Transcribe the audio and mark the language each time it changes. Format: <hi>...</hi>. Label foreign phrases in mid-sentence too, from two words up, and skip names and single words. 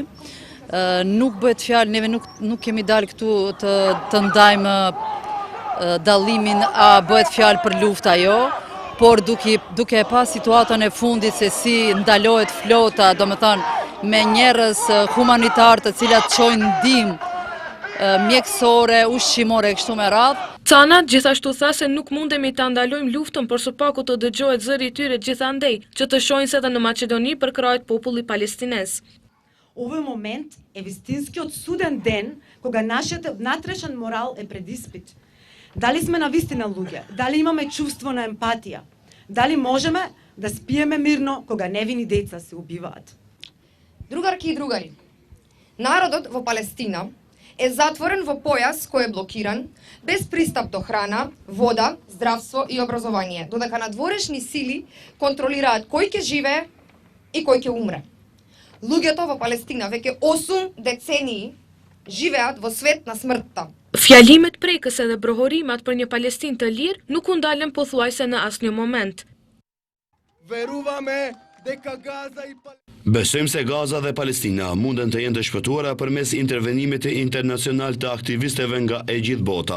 <sq>Nuk bëhet fjalë, neve nuk kemi dalë këtu të ndajmë dallimin a bëhet fjalë për lufta jo, por duke e pa situatën e fundit se si ndalohet flota, do me thënë, me njerëz humanitar të cilat çojnë ndihmë mjekësore, ushqimore, kështu me radhë. Canat gjithashtu tha se nuk mundemi të ndalojmë luftën, por së paku të dëgjohet zëri i tyre gjithandej, që të shohin se edhe në Maqedoni përkrahet populli palestinez.</sq> <sr>Ovo je moment</sr> <mk>е вистинскиот суден ден кога нашиот внатрешен морал е пред испит. Дали сме навистина луѓе? Дали имаме чувство на емпатија? Дали можеме да спиеме мирно кога невини деца се убиваат? Другарки и другари, народот во Палестина е затворен во појас кој е блокиран, без пристап до храна, вода, здравство и образование, додека надворешни сили контролираат кој ќе живее и кој ќе умре. Луѓето во Палестина веќе 8 децении живеат во свет на смртта.</mk> <sq>Fjalimet prekëse dhe brohorimat për një Palestinë të lirë nuk u ndalen pothuajse në asnjë moment. Besojmë se Gaza dhe Palestina munden të jenë të shpëtuara përmes intervenimit internacional të aktivisteve nga e gjithë bota.</sq>